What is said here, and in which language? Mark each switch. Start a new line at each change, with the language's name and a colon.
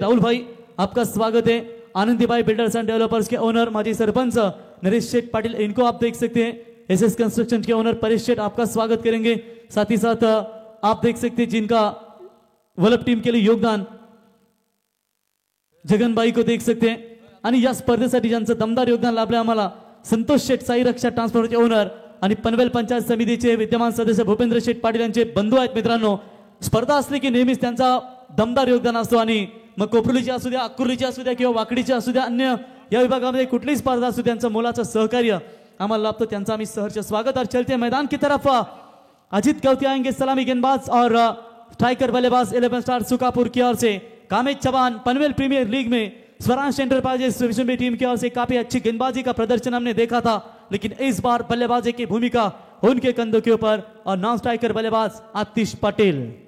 Hindi: राहुल भाई आपका स्वागत है। आनंदीबाई बिल्डर्स एंड डेवलपर्स के ओनर माजी सरपंच नरेश शेठ पाटिल इनको आप देख सकते हैं। एसएस कंस्ट्रक्शन के ओनर परेश शेठ आपका स्वागत करेंगे। साथ ही साथ आप देख सकते हैं जिनका वल्लभ टीम के लिए योगदान जगनबाई को देख सकते हैं।
Marathi: आणि या स्पर्धेसाठी ज्यांचं दमदार योगदान लाभलं आम्हाला संतोष शेठ साई रक्षा ट्रान्सफॉर्मरचे ओनर आणि पनवेल पंचायत समितीचे विद्यमान सदस्य भूपेंद्र शेठ पाटील यांचे बंधू आहेत। मित्रांनो, स्पर्धा असली की नेहमीच त्यांचा दमदार योगदान असतो आणि मग कोपरुलीची असू द्या, अक्कुर्लीची असू द्या किंवा वाकडीची असू द्या, अन्य या विभागामध्ये कुठलीही स्पर्धा असू त्यांचं मोलाचं सहकार्य आम्हाला लाभतो। त्यांचा आम्ही सहर्ष स्वागत।
Hindi: और चलते मैदान की तरफ अजित गौती आएंगे, सलामी गेंदबाज और स्ट्राइकर बल्लेबाज 11 स्टार सुकापुर की ओर से। कामेश चौहान पनवेल प्रीमियर लीग में स्वराज एंटरप्राइजेस विशंबी टीम की ओर से काफी अच्छी गेंदबाजी का प्रदर्शन हमने देखा था, लेकिन इस बार बल्लेबाजी की भूमिका उनके कंधों के ऊपर और नॉन स्ट्राइकर बल्लेबाज आतिश पटेल।